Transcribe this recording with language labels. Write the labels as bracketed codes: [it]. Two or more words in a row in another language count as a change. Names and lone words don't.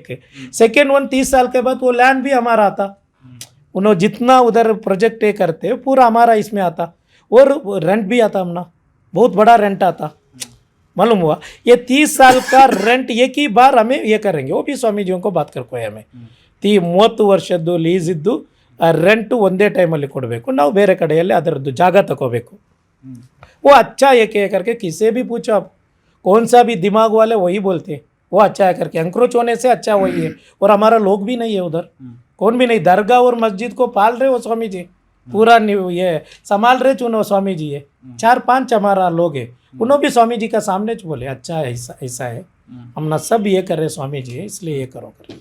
[en] second one [dcc] 30 साल के बाद वो लैंड भी हमारा आता, उन्होंने जितना उधर प्रोजेक्ट ये करते पूरा हमारा इसमें आता, और रेंट भी आता, हमना बहुत बड़ा रेंट आता मालूम हुआ। ये 30 साल का रेंट एक ही बार हमें ये करेंगे, वो भी स्वामीजियों को बात करको हमें [kn] 30 ವರ್ಷದ್ದು ಲೀಸ್ ಇದ್ದು ರೆಂಟು ಒಂದೇ ಟೈಮಲ್ಲಿ ಕೊಡಬೇಕು, ನಾವು ಬೇರೆ ಕಡೆಯಲ್ಲಿ ಅದರದ್ದು ಜಾಗ ತಗೋಬೇಕು। [dcc] वो अच्छा है क्या करके किसे भी पूछो आप, कौन सा भी दिमाग वाले वही बोलते हैं वो अच्छा है करके, एंक्रोच होने से अच्छा वही है। और हमारा लोग भी नहीं है उधर, कौन भी नहीं, दरगाह और मस्जिद को पाल रहे वो स्वामी जी, पूरा ये संभाल रहे चुनो स्वामी जी है, 4-5 हमारा लोग है, उन्होंने भी स्वामी जी का सामने बोले अच्छा है ऐसा है, हम ना सब ये कर रहे स्वामी जी है इसलिए ये करो कर।